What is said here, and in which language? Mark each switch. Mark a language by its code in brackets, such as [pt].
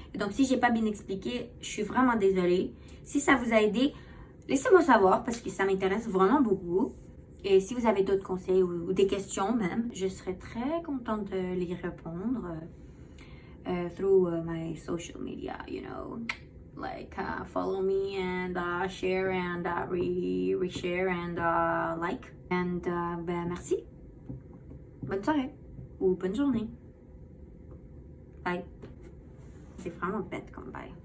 [fr] Et donc, si je n'ai pas bien expliqué, je suis vraiment désolée. Si ça vous a aidé, laissez-moi savoir parce que ça m'intéresse vraiment beaucoup. Et si vous avez d'autres conseils ou des questions même, je serais très contente de les répondre [en] through my social media, you know. like follow me and share and reshare and like. And [fr] ben merci. Bonne soirée ou bonne journée. Bye. C'est vraiment bête comme bye.